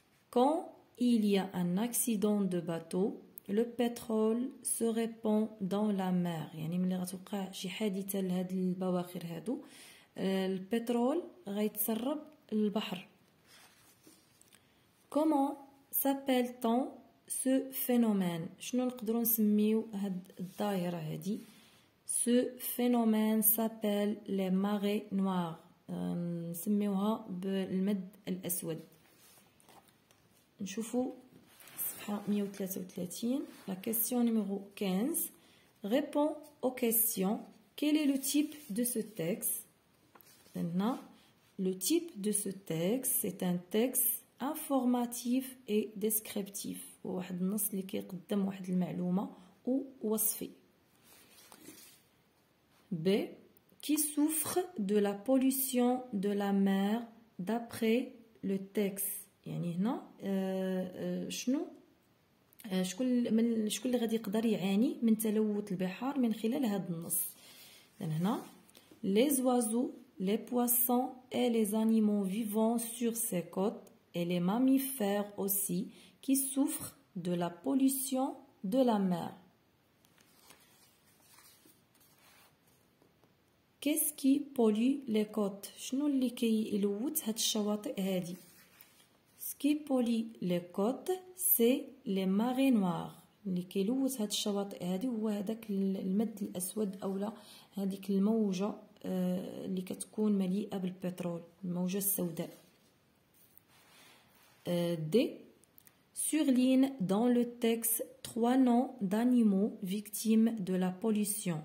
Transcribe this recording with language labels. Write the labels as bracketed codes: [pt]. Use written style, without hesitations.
[fr] Quand il y a un accident de bateau, le pétrole se répand dans la mer. [ar] يعني ملي غتوقع شي حادثة لهاد البواخر هادو البترول غيتسرب للبحر. [fr] Comment s'appelle-t-on ce phénomène؟ [ar] شنو نقدروا نسميو هاد الظاهرة هادي؟ [fr] Ce phénomène s'appelle les marées noires. [ar] نسميوها بالمد الأسود. نشوفوا صفحة 133. [fr] La question numéro 15. Réponds aux questions. Quel est le type de ce texte? Maintenant, le type de ce texte, c'est un texte informatif et descriptif. [ar] واحد النص اللي كيقدم واحد المعلومة ووصفي. B. [fr] Qui souffre de la pollution de la mer d'après le texte. [ar] يعني هنا شنو شكون اللي غادي يقدر يعاني من تلوث البحار من خلال هذا النص. هنا [fr] les oiseaux, les poissons et les animaux vivant sur ces côtes et les mammifères aussi qui souffrent de la pollution de la mer. Qu'est-ce qui pollue les côtes? [ar] شنو اللي كيلوث هاد الشواطئ هادي؟ [fr] Ce qui pollue les côtes, c'est les marées noires. [ar] اللي كيلوث هاد الشواطئ هادي هو هذاك المد الأسود أولا هذيك الموجة اللي كتكون مليئة بالبترول، الموجة السوداء. D. Surligne dans le texte 3 noms d'animaux victimes de la pollution.